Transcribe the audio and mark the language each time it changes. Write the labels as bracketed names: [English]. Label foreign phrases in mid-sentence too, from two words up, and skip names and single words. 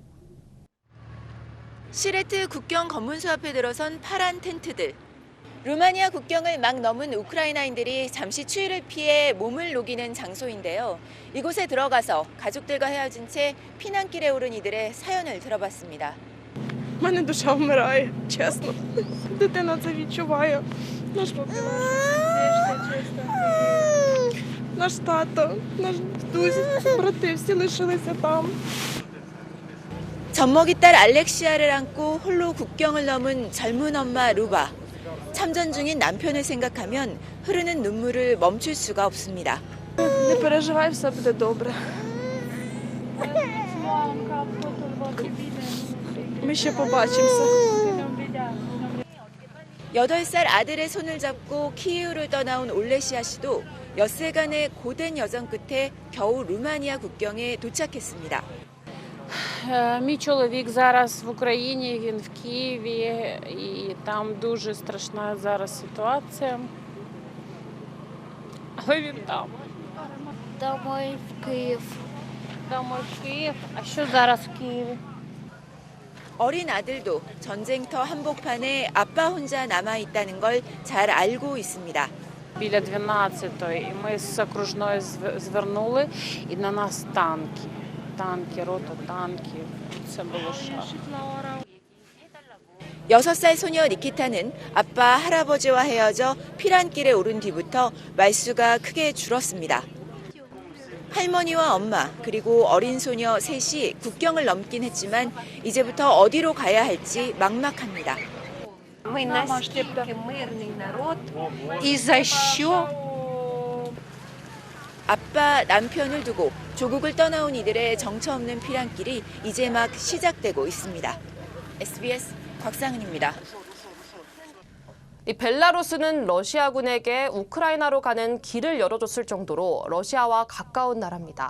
[Korean] 시레트 국경 검문소 앞에 들어선 파란 텐트들. 루마니아 국경을 막 넘은 우크라이나인들이 잠시 추위를 피해 몸을 녹이는 장소인데요. 이곳에 들어가서 가족들과 헤어진 채 피난길에 오른 이들의 사연을 들어봤습니다. [Ukrainian] У мене душа вмирає, чесно. Дитина це відчуває. Наш наш тато, наш дідусь, брати всі лишилися там. [Korean] 젖먹이 딸 알렉시아를 안고 홀로 국경을 넘은 젊은 엄마 루바. 참전 중인 남편을 생각하면 흐르는 눈물을 멈출 수가 없습니다. [Ukrainian] Не переживай, все буде добре. Ми ще побачимося. [Korean] 8살 아들의 손을 잡고 키이우를 떠나온 올레시아 씨도 엿새간의 고된 여정 끝에 겨우 루마니아 국경에 도착했습니다. [Ukrainian] Мій чоловік зараз в Україні, він в Києві, і там дуже страшна зараз ситуація. Але він там. Домой в Київ. Домой в Київ. А що зараз в Києві? [Korean] 어린 아들도 전쟁터 한복판에 아빠 혼자 남아있다는 걸 잘 알고 있습니다. [Ukrainian] Біля 12-ї, і ми з окружної звернули, і на нас танки. танки, рота танків. Це було жах. [Korean] 6살 소녀 니키타는 아빠 할아버지와 헤어져 피란길에 오른 뒤부터 말수가 크게 줄었습니다. 할머니와 엄마 그리고 어린 소녀 셋이 국경을 넘긴 했지만 이제부터 어디로 가야 할지 막막합니다. [Ukrainian] Мы настільки мирний народ. І за що? [Korean] 아빠, 남편을 두고 조국을 떠나온 이들의 정처 없는 피난길이 이제 막 시작되고 있습니다. SBS 곽상은입니다. 이 벨라루스는 러시아군에게 우크라이나로 가는 길을 열어줬을 정도로 러시아와 가까운 나라입니다.